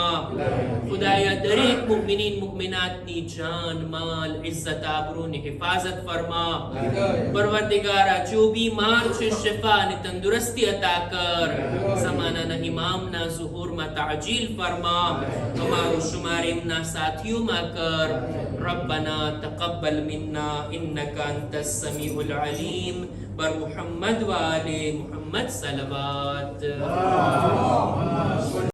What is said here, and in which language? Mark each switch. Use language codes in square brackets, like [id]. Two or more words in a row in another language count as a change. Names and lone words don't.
[gu] ખુદાયા દરેક મુમિનીન મુમિનાતની જાન માલ ઇઝ્ઝત આબરૂની હિફાજત ફરમા. પરવરદિગારા જો બીમાર છે શિફા અને તંદુરસ્તી અતા કર. ઝમાનાના ઇમામના ઝુહુરમાં તાજીલ ફરમા. અમારો શુમાર એમના સાથીઓમાં कर. [ar] ربنا تقبل منا إنك أنت السميع العليم. [fa] بر محمد و آل محمد صلوات.